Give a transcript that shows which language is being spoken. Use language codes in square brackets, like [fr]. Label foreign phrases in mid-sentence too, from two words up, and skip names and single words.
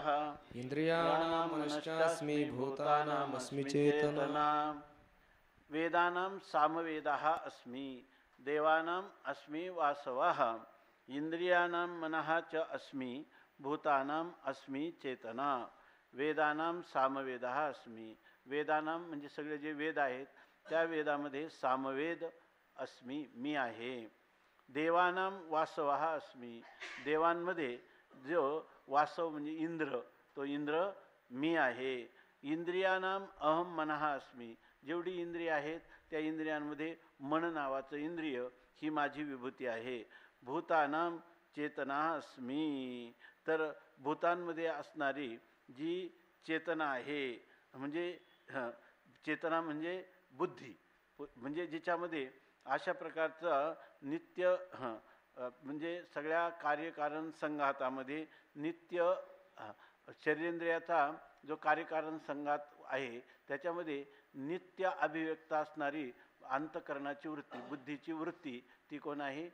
[sa] इंद्रियाणां मनश्चास्मि भूतानामस्मि चेतना. वेदानां सामवेदः अस्मि देवानाम् अस्मि वासवः इंद्रियाणां मनः च अस्मि भूतानाम् अस्मि चेतना. वेदानां सामवेदः अस्मि. [mr] वेदानां म्हणजे सगळे जे वेद आहेत त्या वेदामध्ये सामवेद अस्मि मी आहे. [sa] देवानां वासवः अस्मि. [mr] देवांमध्ये जो वासव म्हणजे इंद्र, तो इंद्र मी आहे. [sa] इंद्रियानां अहम मनः अस्मि. [mr] जेवढी इंद्रिय आहेत त्या इंद्रियांमध्ये मन नावाचं इंद्रिय ही माझी विभूती आहे. [sa] भूतानां चेतना अस्मि. [mr] तर भूतांमध्ये असणारी जी चेतना आहे म्हणजे चेतना म्हणजे बुद्धी, म्हणजे जिच्यामध्ये अशा प्रकारचं नित्य म्हणजे सगळ्या कार्यकारण संघातामध्ये नित्य शरीरेंद्रियाचा जो कार्यकारण संघात आहे त्याच्यामध्ये नित्य अभिव्यक्त असणारी अंतःकरणाची वृत्ती, बुद्धीची वृत्ती ती कोण आहे?